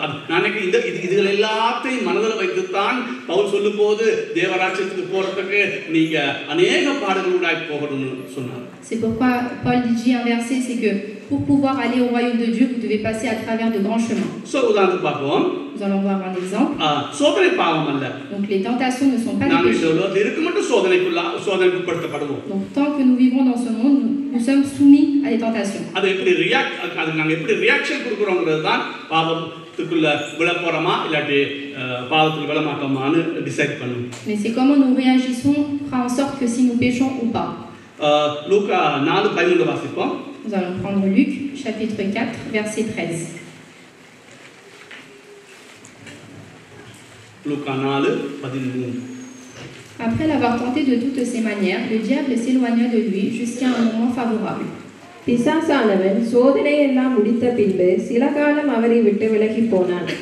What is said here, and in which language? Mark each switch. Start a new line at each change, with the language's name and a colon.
Tamil: நாளைக்கு இதுகள் எல்லாத்தையும் மனதில் வைத்துத்தான் பவுல் சொல்லும்போது தேவராஜ்யத்துக்கு போறதுக்கு நீங்க அநேக பாடுகளுடாய் போகணும்னு சொன்னார்.
French: C'est pourquoi Paul dit un verset, c'est que pour pouvoir aller au royaume de Dieu, vous devez passer à travers de grands chemins.
Tamil: உதாரணத்துக்கு பார்ப்போம்.
French: Nous allons voir un exemple.
Tamil: சோதனை பாவம் அல்ல.
French: Donc les tentations ne sont pas des péchés.
Tamil: நாங்கள் இருக்கு மட்டும் சோதனைக்கு உட்படுத்தப்படுவோம்.
French: Donc tant que nous vivons dans ce monde, nous sommes soumis à des tentations.
Tamil: அது எப்படி நாங்க எப்படி ரியாக்ஷன் கொடுக்கறோம்ங்கிறது தான் பாவத்துக்குள்ள விழ போறோமா இல்லாட்டி பாவத்துக்கு விழ மாட்டோமான்னு
English: decide
Tamil: பண்ணும்.
French: Mais c'est comment nous réagissons fera en sorte que si nous péchons ou pas.
Tamil: லூக்கா 4:13 வாசிப்போம்.
French: Nous allons prendre Luc chapitre 4 verset 13. Luca 4:13. Après l'avoir tenté de toutes ses manières, le diable s'éloigna de lui jusqu'à un moment favorable.
Tamil: பிசாசானவன் சோதனையெல்லாம் முடித்த பின்பு சில காலம் அவரை விட்டு விலகி போனான்.